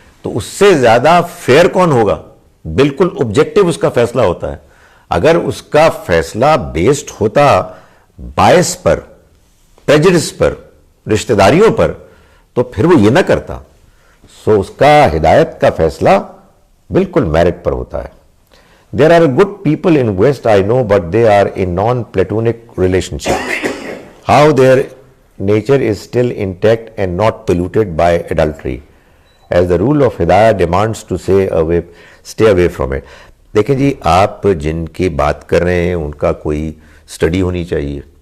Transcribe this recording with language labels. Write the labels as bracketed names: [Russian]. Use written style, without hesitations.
[Urdu] تو اس سے زیادہ فیئر کون ہوگا؟ بالکل آبجیکٹو اس کا فیصلہ ہوتا ہے. اگر اس کا فیصلہ بیسڈ ہوتا باعث پر, پریجڈس پر, رشتہ داریوں پر, تو پھر وہ یہ نہ کرتا. سو اس کا ہدایت کا فیصلہ بالکل میرٹ پر ہوتا ہے. [English] There are good people in West, I know, but they are in non-platonic relationship. How their nature is still intact and not polluted by adultery, as the rule of Hidayah demands to stay away from it. [Urdu] دیکھیں جی, آپ جن کی بات کر رہے ہیں ان کا کوئی سٹڈی ہونی چاہیے.